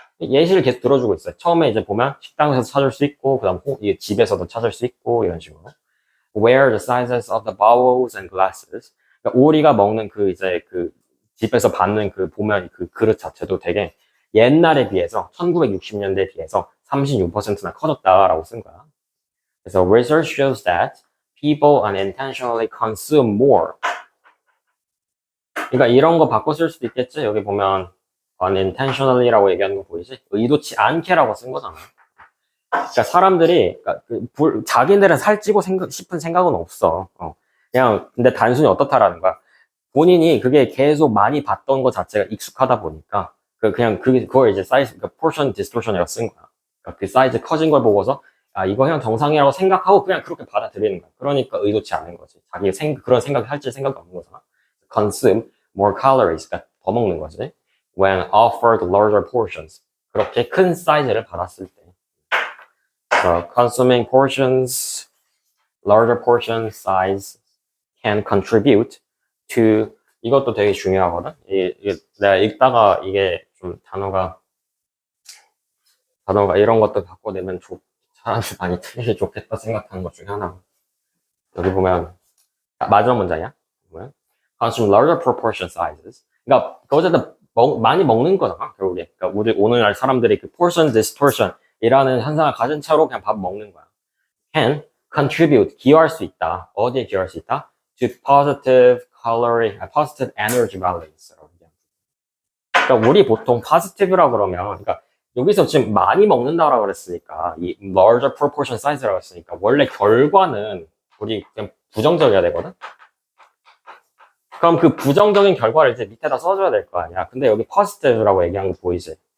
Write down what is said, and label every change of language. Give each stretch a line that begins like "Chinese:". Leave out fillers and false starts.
Korean: 예시를 계속 들어주고 있어요. 처음에 이제 보면 식당에서 찾을 수 있고, 그 다음 집에서도 찾을 수 있고, 이런 식으로.
English: Where the sizes of the bowls and glasses.
Korean: 그러니까 우리가 먹는 집에서 받는 보면 그 그릇 자체도 되게 옛날에 비해서 1960년대에 비해서 36%나 커졌다라고 쓴 거야. 그래서
English: research shows that people unintentionally consume more.
Korean: 그러니까 이런 거 바꿔 쓸 수도 있겠지. 여기 보면 unintentionally라고 얘기하는 거 보이지? 의도치 않게라고 쓴 거잖아. 그러니까 사람들이 자기네들은 살찌고 싶은 생각은 없어. 그냥 근데 단순히 어떻다라는 거야. 본인이 그게 계속 많이 봤던 것 자체가 익숙하다 보니까 그냥 그걸 이제 사이즈 portion distortion이라고 쓴 거야. 그러니까 그 사이즈 커진 걸 보고서 아 이거 그냥 정상이라고 생각하고 그냥 그렇게 받아들이는 거야. 그러니까 의도치 않은 거지. 자기 그런 생각 할지 생각이 없는 거잖아.
English: consume more calories,
Korean: 그러니까 더 먹는 거지.
English: when offered larger portions,
Korean: 그렇게 큰 사이즈를 받았을 때.
English: So consuming portions, larger portion size can contribute to,
Korean: 이것도 되게 중요하거든. 이게 내가 읽다가 이게 좀 단어가 이런 것도 바꿔내면 사람이 많이 틀리게 좋겠다 생각하는 것 중에 하나. 여기 보면 마지막 문장이야. 보면
English: consume larger proportion sizes.
Korean: 그러니까 어쨌든 많이 먹는 거잖아. 결국에. 그러니까 우리 오늘날 사람들이 그
English: portion distortion
Korean: 이라는 현상을 가진 채로 그냥 밥 먹는 거야.
English: can contribute,
Korean: 기여할 수 있다. 어디에 기여할 수 있다?
English: to positive energy balance.
Korean: 그러니까 우리 보통 positive라고 그러면, 그러니까 여기서 지금 많이 먹는다라고 그랬으니까, 이 larger proportion size라고 했으니까, 원래 결과는 우리 그냥 부정적이어야 되거든? 그럼 그 부정적인 결과를 이제 밑에다 써줘야 될 거 아니야. 근데 여기 positive라고 얘기한 거 보이지?